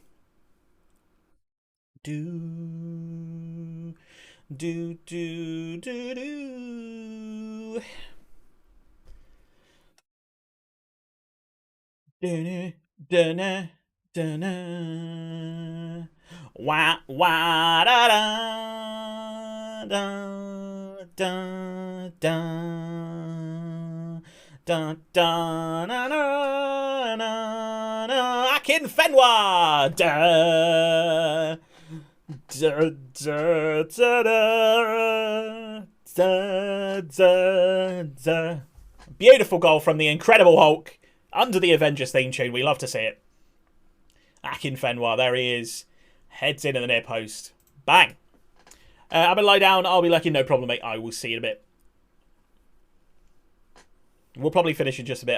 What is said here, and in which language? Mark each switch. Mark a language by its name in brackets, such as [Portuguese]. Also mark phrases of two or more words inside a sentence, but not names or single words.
[English] do do do do do. Dunna, dunna, dunna. Wah, wah, da, da, da, da, da. Da, da, na, na, na, na. Akinfenwa! Da, da, da, da, da, da, da. Beautiful goal from the Incredible Hulk. Under the Avengers theme tune. We love to see it. Akinfenwa, there he is. Heads in at the near post. Bang. I'm going to lie down. I'll be lucky. No problem, mate. I will see you in a bit. We'll probably finish in just a bit.